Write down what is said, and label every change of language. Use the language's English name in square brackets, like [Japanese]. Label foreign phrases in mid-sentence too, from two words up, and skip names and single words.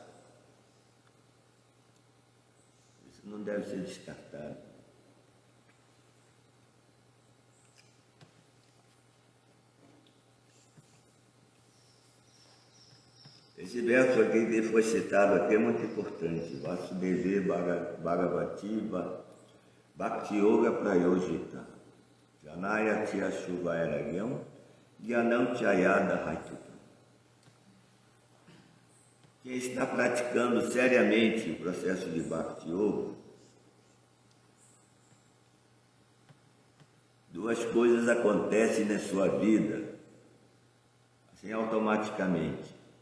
[Portuguese] Isso não deve ser descartado. Esse verso aqui que foi citado aqui é muito importante. [Sanskrit] Vasudeva Bhagavati Bhakti Yoga Prayojita Janaya Tyashuvairagyam Gyanam Chayada Haitutam. [Portuguese] Quem está praticando seriamente o processo de [Sanskrit] Bhakti Yoga, [Portuguese] duas coisas acontecem na sua vida, assim automaticamente.